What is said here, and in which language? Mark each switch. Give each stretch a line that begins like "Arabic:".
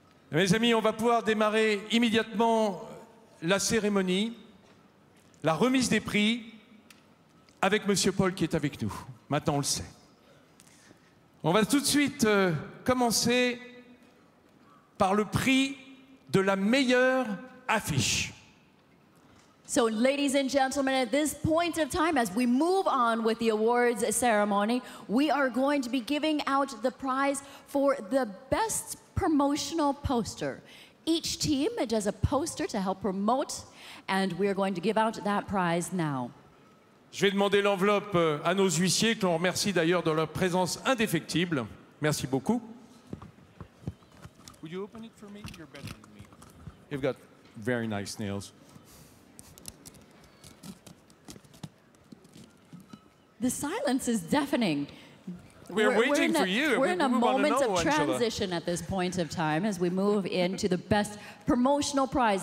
French: Mes amis, on va pouvoir démarrer immédiatement la cérémonie, la remise des prix, avec Monsieur Paul qui est avec nous. Maintenant, on le sait. On va tout de suite commencer par le prix de la meilleure affiche.
English: So, ladies and gentlemen, at this point of time, as we move on with the awards ceremony, we are going to be giving out the prize for the best promotional poster. Each team does a poster to help promote, and we are going to give out that prize now.
French: Je vais demander l'enveloppe à nos huissiers, que l'on remercie d'ailleurs de leur présence indéfectible. Merci beaucoup.
English: Would you open it for me? You're better than me. You've got very nice nails. The silence is deafening. We're waiting for you. We're in a moment of Angela. transition at this point of time as we move into the best promotional prize.